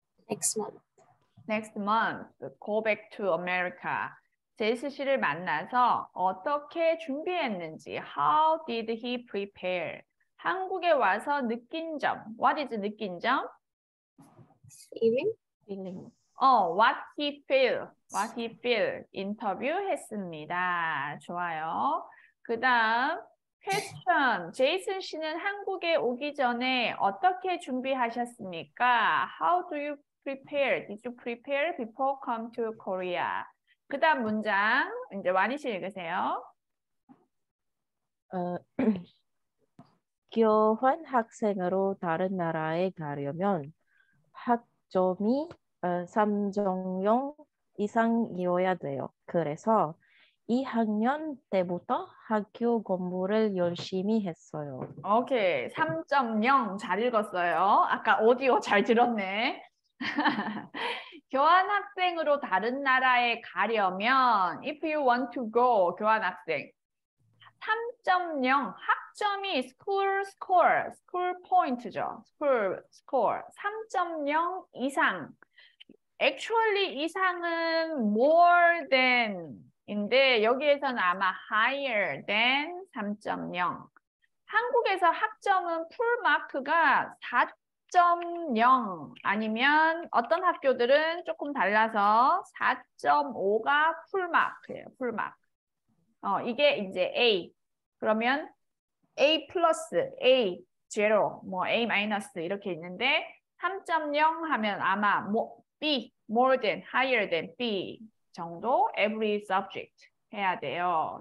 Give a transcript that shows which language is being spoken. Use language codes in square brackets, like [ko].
[en] Next month. Next month, go back to America. [ko] 제이슨 씨를 만나서 어떻게 준비했는지, [en] how did he prepare? [ko] 한국에 와서 느낀 점, [en] what is [ko] 느낀 점? [en] Feeling? what he feel [ko] 인터뷰했습니다. 좋아요. 그 다음 question. 제이슨 씨는 한국에 오기 전에 어떻게 준비하셨습니까? [en] How do you prepare? Did you prepare before come to Korea? [ko] 그 다음 문장 이제 와니 씨 읽으세요. 어, 교환 학생으로 다른 나라에 가려면 학점이 3.0 이상이어야 돼요. 그래서 2학년 때부터 학교 공부를 열심히 했어요. 오케이. 3.0 잘 읽었어요. 아까 오디오 잘 들었네. 교환학생으로 다른 나라에 가려면 [en] if you want to go [ko] 교환학생 3.0 학점이 [en] school point [ko] 죠. score 3.0 이상. [en] actually [ko] 이상은 [en] more than [ko] 인데 여기에서는 아마 [en] higher than 3.0. [ko] 한국에서 학점은 풀마크가 4.0 아니면 어떤 학교들은 조금 달라서 4.5가 풀마크예요. 풀마크. 이게 이제 A. 그러면 A 플러스, A 제로, 뭐 A 마이너스 이렇게 있는데 3.0 하면 아마 B, [en] more than, higher than B [ko] 정도 [en] every subject [ko] 해야 돼요.